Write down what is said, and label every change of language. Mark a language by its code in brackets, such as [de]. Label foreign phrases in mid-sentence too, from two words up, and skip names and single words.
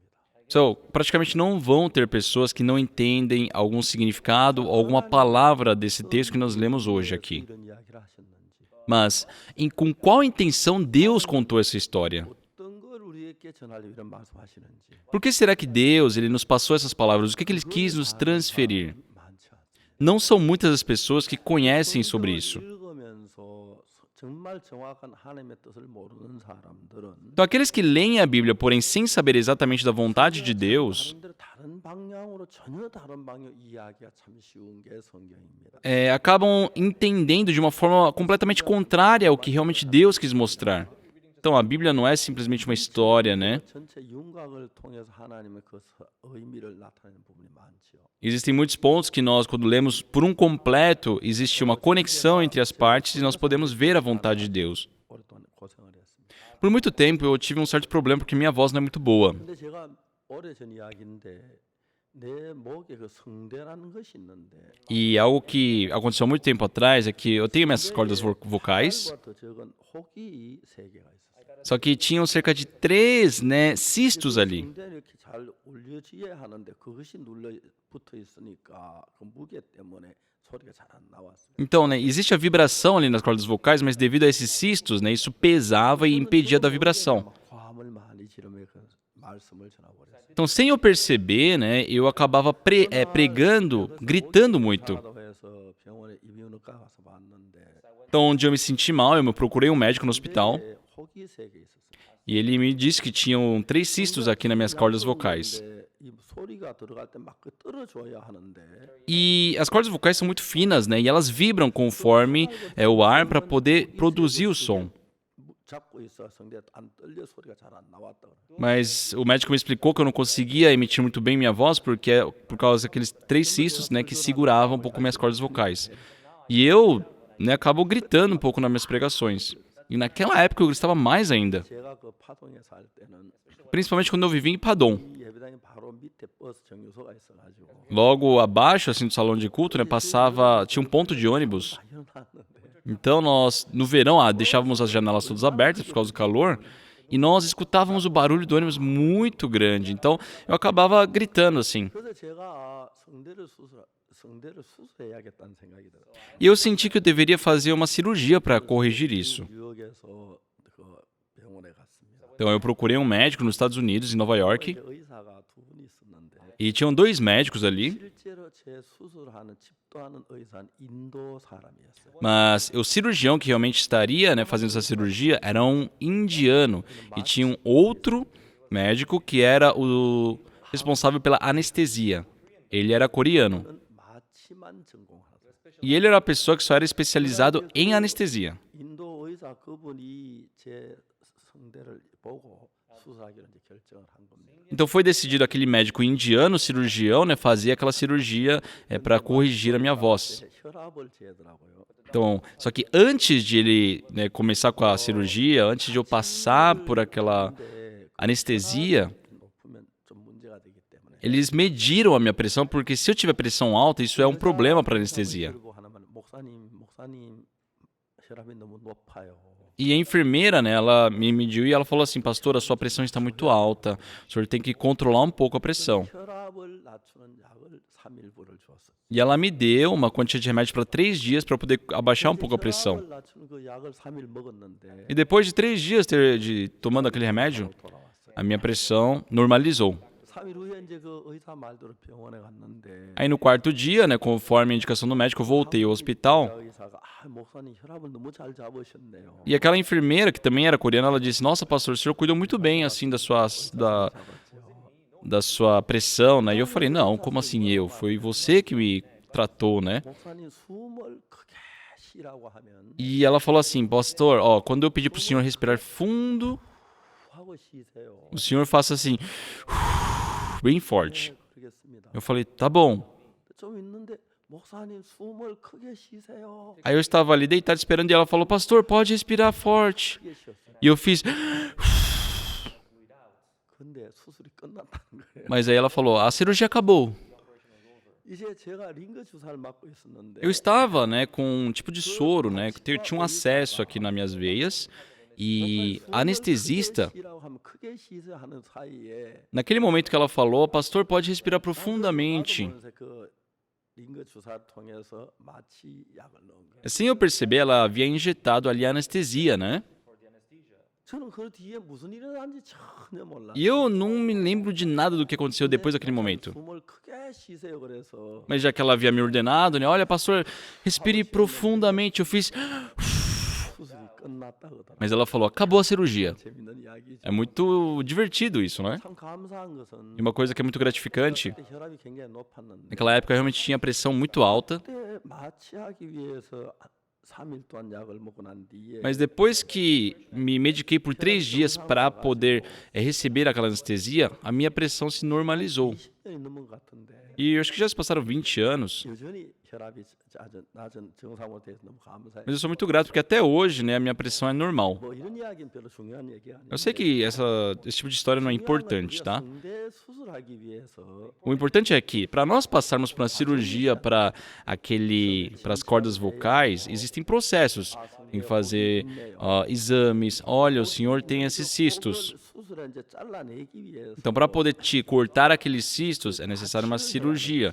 [pt] So, praticamente não vão ter pessoas que não entendem algum significado ou alguma palavra desse texto que nós lemos hoje aqui. [ko] 이런 이야기를 하셨는지 [pt] Mas, com qual intenção Deus contou essa história? [ko] 어떤 걸 우리에게 전하려고 이런 말씀하시는지 [pt] Por que será que Deus ele nos passou essas palavras? O que ele quis nos transferir? [ko] 많지 않습니다. [pt] Não são muitas as pessoas que conhecem sobre isso. [ko] 읽으면서 정말 정확한 하나님의 뜻을 모르는 사람들은 [pt] Então, aqueles que leem a Bíblia, porém sem saber exatamente da vontade de Deus, [ko] 사람들은 다른 방향으로 전혀 다른 방향 이야기가 참 쉬운 게 성경입니다. [pt] acabam entendendo de uma forma completamente contrária ao que realmente Deus quis mostrar. Então, a Bíblia não é simplesmente uma história, né? [ko] 전체 윤곽을 통해서 하나님의 그 의미를 나타내는 부분이 많지요. [pt] Existem muitos pontos que nós, quando lemos por um completo, existe uma conexão entre as partes e nós podemos ver a vontade de Deus. [ko] 오랫동안 고생을 했습니다. [pt] Por muito tempo eu tive um certo problema porque minha voz não é muito boa. [ko] 근데 제가 오래전 이야기인데 내 목에 그 성대라는 것이 있는데 [pt] E algo que aconteceu há muito tempo atrás é que eu tenho minhas cordas vocais, [ko] 과 더 적은 혹이 세 개가 있었어요. [pt] só que tinham cerca de 3, né, cistos ali. [ko] 성대는 이렇게 잘 올려져야 하는데 그것이 눌러 붙어 있으니까 그 무게 때문에 소리가 잘 안 나왔어요. [pt] Então, né, existe a vibração ali nas cordas vocais, mas devido a esses cistos, né, isso pesava e impedia da vibração. [ko] 화음을 많이 지르며 그 말씀을 전하버렸어요. [pt] Então, sem eu perceber, né, eu acabava pregando, gritando muito. [ko] 해서 병원에 이비인후과 가서 봤는데 [pt] Então, onde eu me senti mal, eu me procurei um médico no hospital [ko] 혹이 세 개 있었어요. [pt] e ele me disse que tinham 3 cistos aqui nas minhas cordas vocais. [ko] 이 소리가 들어갈 때 막 떨어져야 하는데 [pt] E as cordas vocais são muito finas, né? E elas vibram conforme o ar para poder produzir o som. [ko] 잡고 있어 성대 안 떨려 소리가 잘 안 나왔다 그래. [pt] Mas o médico me explicou que eu não conseguia emitir muito bem minha voz por causa daqueles 3 cistos, né, que seguravam um pouco minhas cordas vocais. E eu, né, acabo gritando um pouco nas minhas pregações. E naquela época eu gritava mais ainda, [ko] 제가 그 파동에 살 때는 [pt] principalmente quando eu vivia em Padom. [ko] 이 예배당이 바로 밑에 버스 정류소가 있어가지고 [pt] Logo abaixo, assim, do salão de culto, né, tinha um ponto de ônibus. [ko] 다 일어났는데 [pt] Então nós, no verão, deixávamos as janelas todas abertas por causa do calor e nós escutávamos o barulho do ônibus muito grande. Então eu acabava gritando assim. [ko] 그래서 제가 성대를 수술해야겠다는 생각이 들어요. [pt] E eu senti que eu deveria fazer uma cirurgia para corrigir isso. [ko] 뉴욕에서 그 병원에 갔습니다. [pt] Então eu procurei um médico nos Estados Unidos, em Nova York, [ko] 이제 의사가 두 분이 있었는데 [pt] e tinham 2 médicos ali, [ko] 실제로 제 수술하는 집도하는 의사는 인도 사람이었어요. [pt] mas o cirurgião que realmente estaria, né, fazendo essa cirurgia era um indiano e tinha um outro médico que era o responsável pela anestesia. Ele era coreano. [ko] 마취만 전공하셨어요. [pt] E ele era a pessoa que só era especializado em anestesia. [ko] 인도 의사 그분이 제 성대를 보고 수술하기로 이제 결정을 한 겁니다. [pt] Então foi decidido aquele médico indiano, cirurgião, né, fazer aquela cirurgia para corrigir a minha voz. [ko] 혈압을 재더라고요. [pt] Então, só que antes de ele, né, começar com a cirurgia, antes de eu passar por aquela anestesia, [ko] 높으면 좀 문제가 되기 때문에. [pt] eles mediram a minha pressão, porque se eu tiver pressão alta, isso é um problema para a anestesia. [ko] 그리고 하나만 목사님 혈압이 너무 높아요. [pt] E a enfermeira, né, ela me mediu e ela falou assim, pastor, a sua pressão está muito alta, o senhor tem que controlar um pouco a pressão. [ko] 혈압을 낮추는 약을 3일분을 주었어요. [pt] E ela me deu uma quantia de remédio para 3 dias para poder abaixar um pouco a pressão. [ko] 혈압을 낮추는 그 약을 3일 먹었는데 [pt] E depois de 3 dias tomando aquele remédio, [ko] 돌아왔어요. [pt] a minha pressão normalizou. [ko] 3일 후에 이제 그 의사 말대로 병원에 갔는데 [pt] Aí no 4º dia, né, conforme a indicação do médico, eu voltei ao hospital. [ko] 의사가 목사님 혈압을 너무 잘 잡으셨네요. [pt] E aquela enfermeira, que também era coreana, ela disse, nossa, pastor, o senhor cuidou muito bem, assim, da sua pressão, né? E eu falei, não, como assim eu? Foi você que me tratou, né? [ko] 목사님 숨을 크게 쉬라고 하면 [pt] E ela falou assim, pastor, ó, quando eu pedir pro senhor respirar fundo, [ko] 하고 쉬세요. [pt] o senhor faça assim, bem forte. [ko] 그러겠습니다. [pt] Eu falei, tá bom. [ko] 좀 있는데 목사님 숨을 크게 쉬세요. [pt] Aí eu estava ali deitado esperando e ela falou, pastor, pode respirar forte. [ko] 크게 쉬었어요. [pt] E eu fiz, [ko] 근데 수술이 끝났다는 거예요. [pt] mas aí ela falou, a cirurgia acabou. [ko] 이제 제가 링거 주사를 맞고 있었는데 [pt] Eu estava, né, com um tipo de soro, né, que tinha um acesso aqui nas minhas veias e a anestesista, [ko] 쉬라고 하면 크게 쉬세요 하는 사이에 [pt] naquele momento que ela falou, pastor, pode respirar profundamente. [ko] 나도 그 링거 주사를 통해서 마취 약을 넣은 거예요. [pt] Sem eu perceber, ela havia injetado ali a anestesia, né? [ko] 저는 그 뒤에 무슨 일이 일어난지 전혀 몰라. [pt] E eu não me lembro de nada do que aconteceu depois daquele momento. [ko] 숨을 크게 쉬세요 그래서 [pt] Mas já que ela havia me ordenado, né, olha, pastor, respire profundamente. Eu fiz, [ko] 수술이 끝났다 그러더라고요. [pt] mas ela falou, acabou a cirurgia. [ko] 재밌는 이야기죠. [pt] É muito divertido isso, né? [ko] 참 감사한 것은 [pt] E uma coisa que é muito gratificante, [ko] 그때 혈압이 굉장히 높았는데 [pt] naquela época eu realmente tinha pressão muito alta. [ko] 그때 마취하기 위해서 3일 동안 약을 먹고 난 뒤에 [pt] Mas depois que me mediquei por 3 dias para poder receber aquela anestesia, a minha pressão se normalizou. [ko] 20년이 넘은 것 같은데 [pt] E eu acho que já se passaram 20 anos. [ko] 여전히 혈압이 낮은 정상으로 돼서 너무 감사해요. [pt] Mas eu sou muito grato porque até hoje, né, a minha pressão é normal. [ko] 뭐 이런 이야기는 별로 중요한 얘기 아니에요. [pt] Eu sei que esse tipo de história não é importante, tá? [ko] 성대 수술하기 위해서 [pt] O importante é que, para nós passarmos por uma cirurgia para as cordas vocais, existem processos. Tem que fazer exames. Olha, o senhor tem esses cistos. [ko] 수술에 이제 잘라내기 위해서 [pt] Então, para poder te cortar aqueles cistos, é necessário uma cirurgia.